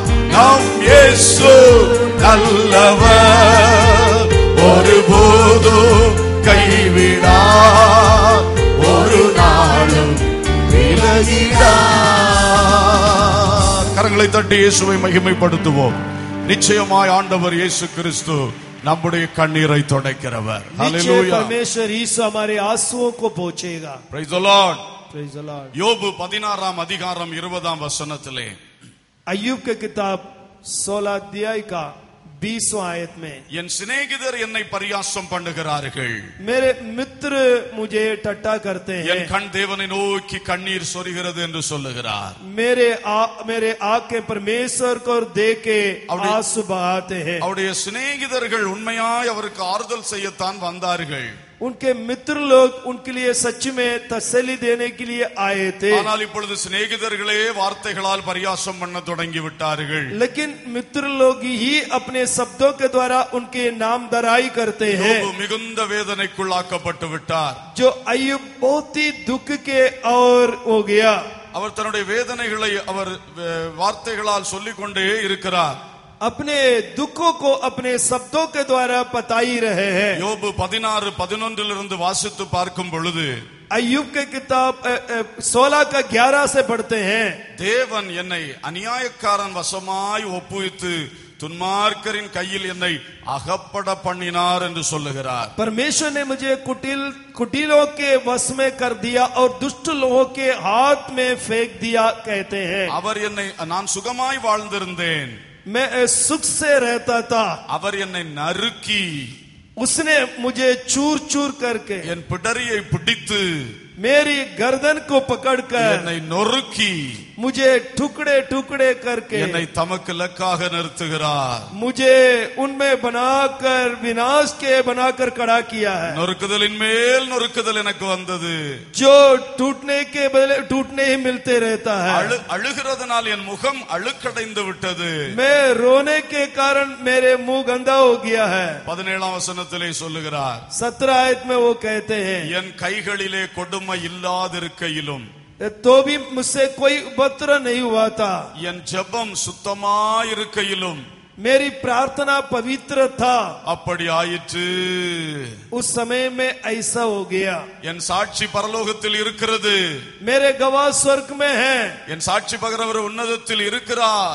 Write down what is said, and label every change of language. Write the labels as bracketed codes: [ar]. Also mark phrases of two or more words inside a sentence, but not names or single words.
[ta] நம் இயேசு நல்லவர், ஒருபோதும் கைவிடார், ஒரு நாளும் விலகிடார்। கரங்களை தட்டி இயேசுவை மகிமைப்படுத்துவோம்। நிச்சயமாய் ஆண்டவர் இயேசு கிறிஸ்து நம்முடைய கண்ணீரை துடைக்கிறவர்। ஹalleluya। [hi] परमेश्वर यीशु हमारे आंसुओं को पोंछेगा। [en] Praise the Lord। Praise the Lord। [ta] யோபு 16 அதிகாரம் 20 வசனத்திலே, [hi] अय्यूब की किताब 16 अध्याय का 20वां आयत में, [ta] என் சிநேகிதர் என்னை பரியாசம் பண்ணுகிறார்கள், [hi] मेरे मित्र मुझे टट्टा करते हैं, [ta] என் கண் தேவனை நோக்கி கண்ணீர் சொரிகிறது என்று சொல்லுகிறார்। [hi] मेरे आंखें परमेश्वर को देख के आंसू बहाते हैं। [ta] அவருடைய சிநேகிதர்கள் உண்மையாய் அவருக்கு ஆறுதல் செய்யத்தான் வந்தார்கள்। [hi] उनके मित्र लोग उनके लिए सच में तसल्ली देने के लिए आए थे। [ta] ஆனால் இப்பொழுது சிநேகிதர்களே வார்த்தைகளால் பரியாசம் பண்ண தொடங்கி விட்டார்கள். [hi] लेकिन मित्र लोग ही अपने शब्दों के द्वारा उनके नाम दराई करते हैं। [ta] யோபு மிகுந்த வேதனைக்குள்ளாக்கப்பட்டு விட்டார். [hi] जो अय्यूब बहुत ही दुख के और हो गया। [ta] அவர் தன்னுடைய வேதனைகளை அவர் வார்த்தைகளால் சொல்லிக் கொண்டே இருக்கிறார். [hi] अपने दुखों को अपने शब्दों के द्वारा बताई रहे हैं। [ta] யோபு 16:11 வாசித்து பார்க்கும் பொழுது [hi] अय्यूब के किताब 16 का 11 से पढ़ते हैं। [ta] தேவன் என்னை அநியாயக்காரன் வசமாய் ஒப்புவித்து துன்மார்க்கரின் கையில் என்னை அகப்பட பண்ணினார் என்று சொல்லுகிறார். [hi] परमेश्वर ने मुझे कुटिलों के वश में कर दिया और दुष्ट लोगों के हाथ में फेंक दिया कहते हैं। [ta] அவர் என்னை நான் சுகமாய் வாழ்ந்திருந்தேன். [hi] मैं सुख से रहता था। [ta] அவர் என்னை நறுக்கி [hi] उसने मुझे चूर चूर करके [ta] என் பிடரியை பிடித்து [hi] मेरी गर्दन को पकड़कर [ta] என்னை நொறுக்கி [hi] मुझे टुकड़े टुकड़े करके [ta] என்னை தமக்கு இலக்காக நிறுத்துகிறார். [hi] मुझे उनमें बनाकर विनाश के बनाकर खड़ा किया है। [ta] நொறுக்குதலின் மேல் நொறுக்குதல் எனக்கு வந்தது. [hi] जो टूटने के बदले टूटने ही मिलते रहता है। [ta] அழுகிறதுனால் என் முகம் அழுக்கடைந்து விட்டது. [hi] मैं रोने के कारण मेरे मुंह गंदा हो गया है। [ta] 17ஆம் வசனத்திலே சொல்லுகிறார், [hi] 17 आयत में वो कहते हैं, [ta] என் கைகளிலே கொடுமை இல்லாதிருக்கையிலும் [hi] तो भी मुझसे कोई उपद्रव नहीं हुआ था। [ta] என் ஜெபம் சுத்தமாயிருக்கையிலும் [hi] मेरी प्रार्थना पवित्र था। [ta] அப்படி ஆயிற்று. [hi] उस समय में ऐसा हो गया। [ta] என் சாட்சி பரலோகத்தில் இருக்கிறது. [hi] मेरे गवाह स्वर्ग में है। [ta] என் சாட்சி பகரவர் உன்னதத்தில் இருக்கிறார்.